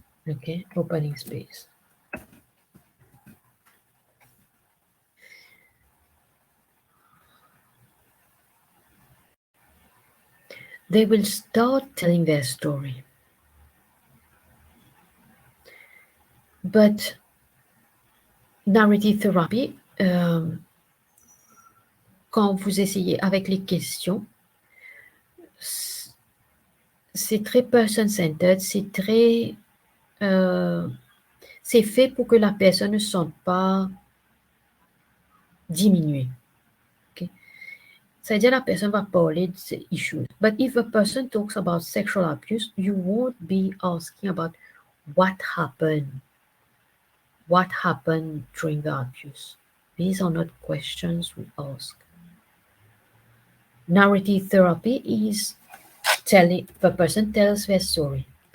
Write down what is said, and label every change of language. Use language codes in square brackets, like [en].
[en] Okay, opening space. They will start telling their story. But narrative therapy, [fr] quand vous essayez avec les questions, c'est très person-centered, c'est très... c'est fait pour que la personne ne se sente pas diminuée. Okay? C'est-à-dire la personne va parler de ces issues. [en] But if a person talks about sexual abuse, you won't be asking about what happened. What happened during the abuse? These are not questions we ask. Narrative therapy is the person tells their story.